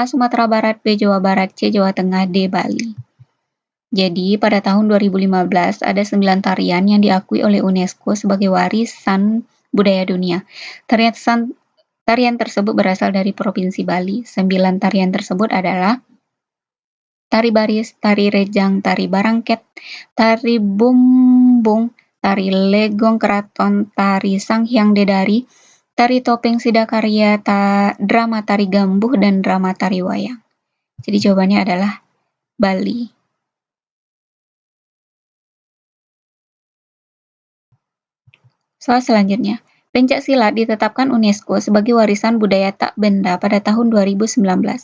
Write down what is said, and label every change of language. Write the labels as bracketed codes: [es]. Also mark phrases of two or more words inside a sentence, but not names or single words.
[id] Sumatera Barat, B. Jawa Barat, C. Jawa Tengah, D. Bali. Jadi, pada tahun 2015 ada 9 tarian yang diakui oleh UNESCO sebagai warisan budaya dunia. Tarian tersebut berasal dari Provinsi Bali. 9 tarian tersebut adalah tari baris, tari rejang, tari barangket, tari bumbung, tari legong keraton, tari sanghyang dedari, tari topeng sidakarya, drama tari gambuh, dan drama tari wayang. Jadi jawabannya adalah Bali. Soal selanjutnya, pencaksilat ditetapkan UNESCO sebagai warisan budaya tak benda pada tahun 2019.